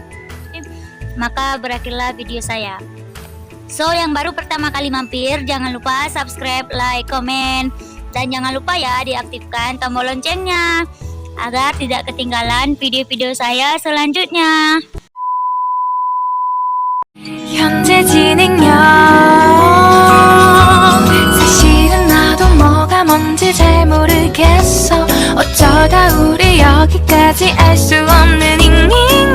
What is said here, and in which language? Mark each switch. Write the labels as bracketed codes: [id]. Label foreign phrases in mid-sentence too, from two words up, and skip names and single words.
[id] Maka berakhirlah video saya. So yang baru pertama kali mampir, jangan lupa [en] subscribe, like, [id] komen, dan jangan lupa ya diaktifkan tombol loncengnya agar tidak ketinggalan video-video saya selanjutnya. [ko] 현재 진행형 사실은 나도 뭐가 뭔지 잘 모르겠어 어쩌다 우리 여기까지 알 수 없는 잉잉